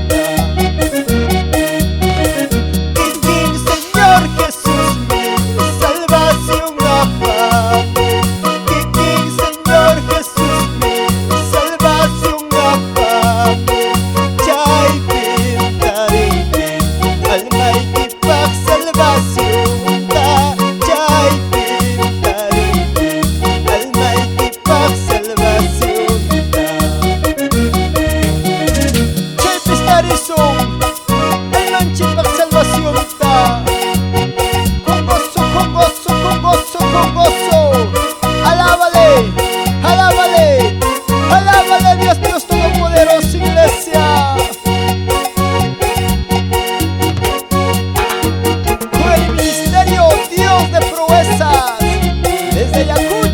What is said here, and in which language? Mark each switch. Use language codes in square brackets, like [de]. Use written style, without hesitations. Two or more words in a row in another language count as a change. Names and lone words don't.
[qu] Kiking [es] Señor Jesús mi salvación [qu] apamo Kiking [es] Señor Jesús mi salvación [qu] apamo chay pintarimpi almay kipak salvación chay pintarimpi almay kipak salvación chay pistarizong almay kipak salvación [es] con gozo, con gozo, con gozo, con gozo. Alábale, alábale, alábale Dios, Dios Todopoderoso, iglesia. Con el ministerio Dios de proezas, desde Jacob.